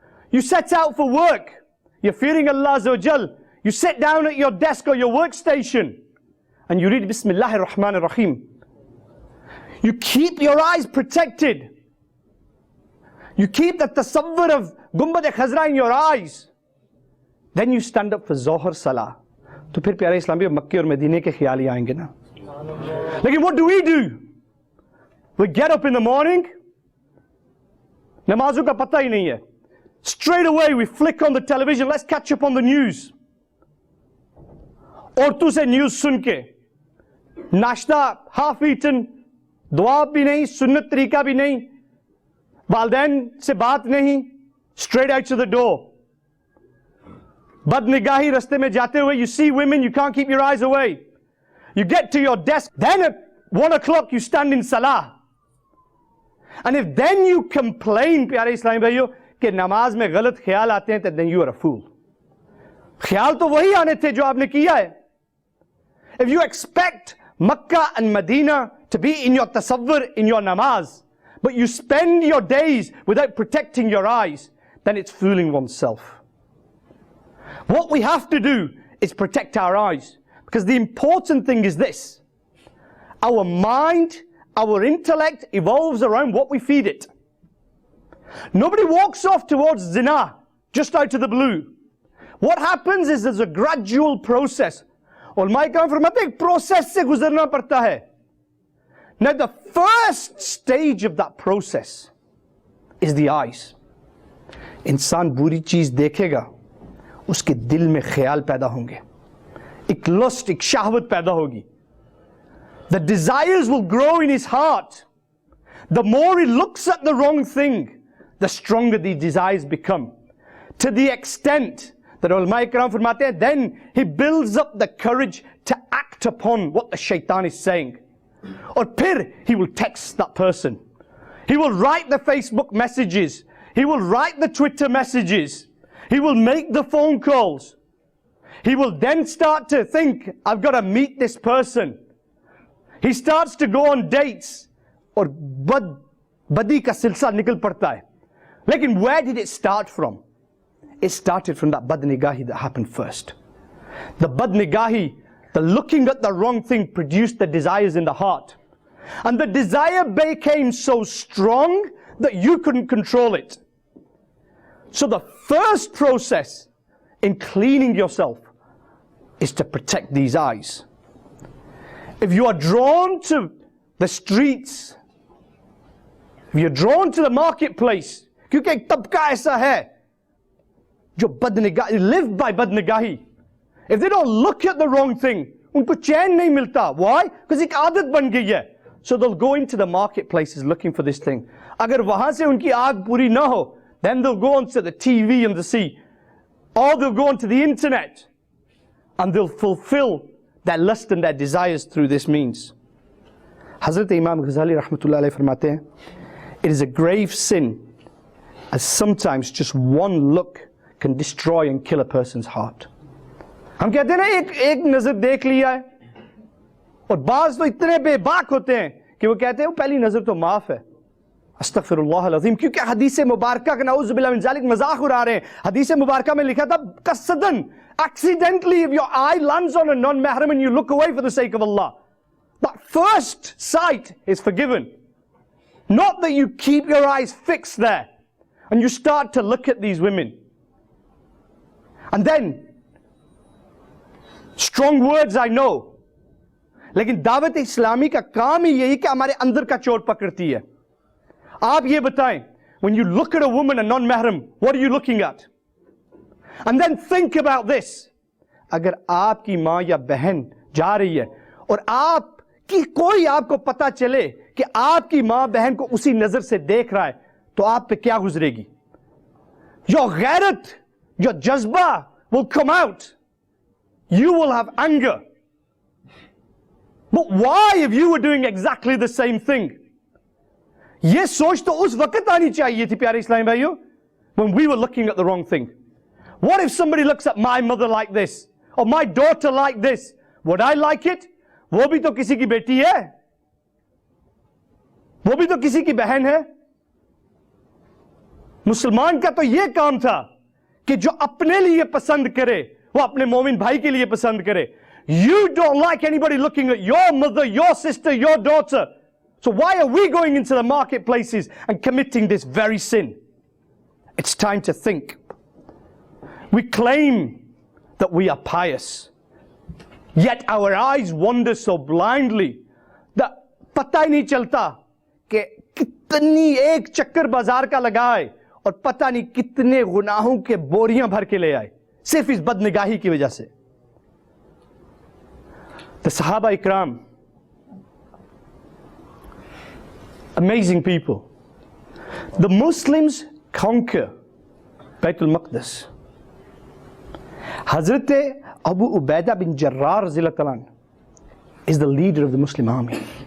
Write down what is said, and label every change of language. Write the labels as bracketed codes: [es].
[en] You set out for work. You're fearing Allah Azza wa Jal. You sit down at your desk or your workstation and you read Bismillahir Rahmanir Rahim. You keep your eyes protected. You keep the tasawwur of Gumbad Khazra in your eyes. Then you stand up for Zohar Salah. [hi] तो फिर प्यारे इस्लामी मक्के और मदीने के ख्याल ही आएंगे ना. [en] लेकिन what do? We get up in the morning. [hi] नमाजों का पता ही नहीं है. [en] Straight away we flick on the television. Let's catch up on the news. [hi] औरतों से न्यूज सुन के नाश्ता हाफ ईटन, दुआ भी नहीं, सुन्नत तरीका भी नहीं, वालदैन से बात नहीं, [en] straight out to the door. [hi] बदनिगाही रास्ते में जाते हुए, [en] you see women, you can't keep your eyes away. You get to your desk, then at 1 o'clock you stand in salah. And if then you complain, [hi] प्यारे इस्लामी भाइयों, कि नमाज में गलत ख्याल आते हैं, [en] then you are a fool. [hi] ख्याल तो वही आने थे जो आपने किया है. [en] If you expect Makkah and Medina to be in your tasawwur, in your namaz, but you spend your days without protecting your eyes, then it's fooling oneself. What we have to do is protect our eyes, because the important thing is this: our mind, our intellect evolves around what we feed it. Nobody walks off towards zina just out of the blue. What happens is there's a gradual process. [hi] Ulama काम फरमाते हैं process से गुजरना पड़ता है. [en] Now the first stage of that process is the eyes. [hi] इंसान बुरी चीज देखेगा, उसके दिल में ख्याल पैदा होंगे, एक lust, एक शहवत पैदा होगी. [en] The desires will grow in his heart. The more he looks at the wrong thing, the stronger the desires become. To the extent that ulama ikram [hi] फरमाते हैं, [en] then he builds up the courage to act upon what the shaitan is saying. Or फिर he will text that person. He will write the Facebook messages. He will write the Twitter messages. He will make the phone calls. He will then start to think, I've got to meet this person. He starts to go on dates. [hi] और बदी का सिलसिला निकल पड़ता है. [en] लेकिन where did it start from? It started from that badnigahi that happened first. The badnigahi, the looking at the wrong thing, produced the desires in the heart. And the desire became so strong that you couldn't control it. So the first process in cleaning yourself is to protect these eyes. If you are drawn to the streets, if you're drawn to the marketplace, [hi] क्योंकि एक तबका ऐसा है जो बदनिगाही, [en] live by badnigahi. If they don't look at the wrong thing, [hi] उनको चैन नहीं मिलता. [en] Why? Because [hi] एक आदत बन गई है. [en] So they'll go into the marketplaces looking for this thing. [hi] अगर वहां से उनकी आग पूरी ना हो, [en] then they'll go onto the TV and they'll see, or they'll go onto the internet and they'll fulfill their lust and their desires through this means. Hazrat Imam Ghazali rahmatullah alayhi [hi] farmate hain, [en] it is a grave sin as sometimes just one look can destroy and kill a person's heart. [hi] हम कहते हैं ना एक नजर देख लिया है, और बाज तो इतने बेबाक होते हैं कि वो कहते हैं वो पहली नजर तो माफ है. अस्तगफिरुल्लाह अल-अज़ीम, क्योंकि हदीस मुबारका का नाउज़ु बिल्लाह मिन ज़ालिक मजाक उड़ा रहे हैं. हदीस मुबारका में लिखा था कसदन, [en] accidentally, if your eye lands on a non-mahram and you look away for the sake of Allah, that first sight is forgiven. Not that you keep your eyes fixed there and you start to look at these women. And then, strong words I know, [hi] लेकिन दावत इस्लामी का काम ही यही कि हमारे अंदर का चोट पकड़ती है. आप ये बताएं, [en] when you look at a woman, a non-mahram, what are you looking at? And then think about this. [hi] अगर आपकी माँ या बहन जा रही है और आपकी कोई आपको पता चले कि आपकी माँ बहन को उसी नजर से देख रहा है, तो आप पे क्या गुजरेगी? [en] Your ghairat, your jazba will come out. You will have anger. But why, if you were doing exactly the same thing? [hi] ये सोच तो उस वक्त आनी चाहिए थी प्यारे इस्लामी भाइयों, [en] when we were looking at the wrong thing. What if somebody looks at my mother like this, or my daughter like this? Would I like it? [hi] वो भी तो किसी की बेटी है, वो भी तो किसी की बहन है. मुसलमान का तो ये काम था कि जो अपने लिए पसंद करे वो अपने मोमिन भाई के लिए पसंद करे. [en] You don't like anybody looking at your mother, your sister, your daughter. So why are we going into the marketplaces and committing this very sin? It's time to think. We claim that we are pious, yet our eyes wander so blindly that [hi] पता ही नहीं चलता कि कितनी एक चक्कर बाजार का लगाए और पता नहीं कितने गुनाहों के बोरियां भर के ले आए सिर्फ इस बदनिगाही की वजह से. [en] The Sahaba Ikram, amazing people. The Muslims conquer Baytul Maqdis. Hazrat Abu Ubaidah bin Jarrah radhiyallahu anhu is the leader of the Muslim army.